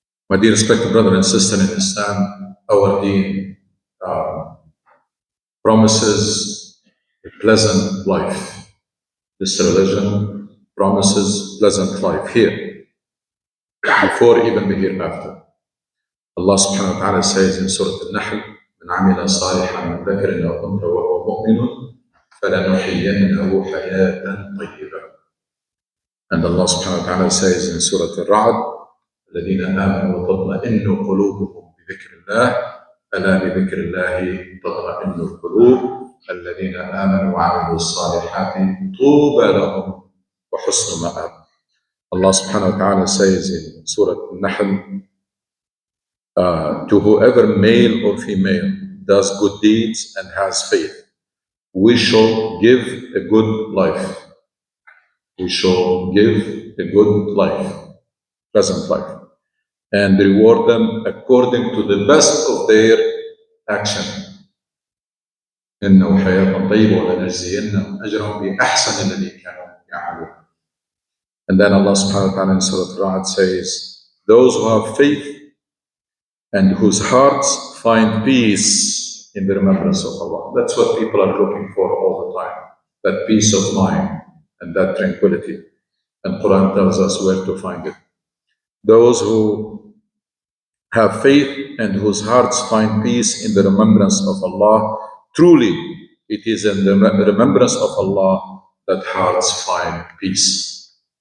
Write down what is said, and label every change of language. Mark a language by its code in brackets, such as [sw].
[en] My dear respected brother and sister in Islam, our deen promises a pleasant life. This religion promises pleasant life here, before even the hereafter. Allah subhanahu wa ta'ala says in Surah Al-Nahl, [ar] مَنْ عَمِلَ صَالِحًا مِنْ ذَكَرٍ أَوْ أُنْثَىٰ وَهُوَ مُؤْمِنٌ فَلَنُحْيِيَنَّهُ حَيَاةً طَيِّبَةً. [en] And Allah subhanahu wa ta'ala says in Surah Al-Ra'd, [ar] الَّذِينَ آمَنُوا وَتَطْمَئِنُّ قُلُوبُهُم بِذِكْرِ اللَّهِ أَلَا بِذِكْرِ اللَّهِ تَطْمَئِنُّ القُّلُوبُ الَّذِينَ آمَنُوا وَعَمِلُوا الصَّالِحَاتِ طُوبَى لَهُمْ وَحُسْنُ مَآبٍ. [en] Allah subhanahu wa ta'ala says in Surah Al-Nahl, to whoever, male or female, does good deeds and has faith, we shall give a good life. We shall give a good life, pleasant life, and reward them according to the best of their action. [ar] إنه حياة طيبة ولنجزينهم أجرهم بأحسن الذي كانوا يعملون. [en] And then Allah subhanahu wa ta'ala in Surah Al-Ra'd says, those who have faith and whose hearts find peace in the remembrance of Allah. That's what people are looking for all the time, that peace of mind and that tranquility. And Quran tells us where to find it. Those who have faith and whose hearts find peace in the remembrance of Allah, truly it is in the remembrance of Allah that hearts find peace.